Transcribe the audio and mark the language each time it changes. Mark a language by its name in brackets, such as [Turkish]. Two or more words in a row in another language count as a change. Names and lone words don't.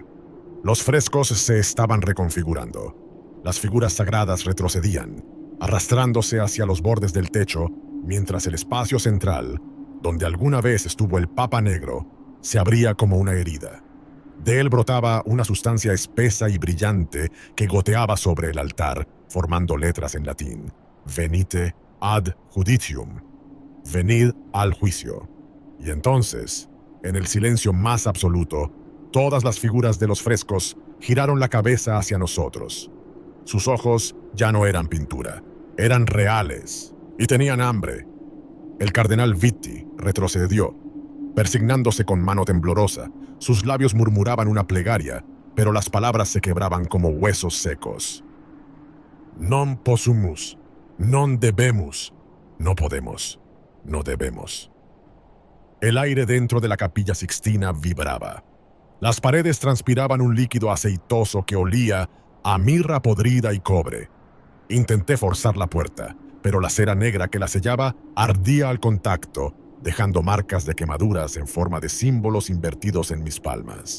[Spanish] Los frescos se estaban reconfigurando. Las figuras sagradas retrocedían, arrastrándose hacia los bordes del techo, mientras el espacio central, donde alguna vez estuvo el Papa Negro, se abría como una herida. De él brotaba una sustancia espesa y brillante que goteaba sobre el altar, formando letras en latín. [Latin] Venite ad judicium. [Spanish] Venid al juicio. Y entonces, en el silencio más absoluto, todas las figuras de los frescos giraron la cabeza hacia nosotros. Sus ojos ya no eran pintura, eran reales y tenían hambre. El cardenal Vitti retrocedió, persignándose con mano temblorosa. Sus labios murmuraban una plegaria, pero las palabras se quebraban como huesos secos. [Latin] Non possumus, non debemos, [Spanish] no podemos, no debemos. El aire dentro de la Capilla Sixtina vibraba. Las paredes transpiraban un líquido aceitoso que olía a mirra podrida y cobre. Intenté forzar la puerta, pero la cera negra que la sellaba ardía al contacto, dejando marcas de quemaduras en forma de símbolos invertidos en mis palmas.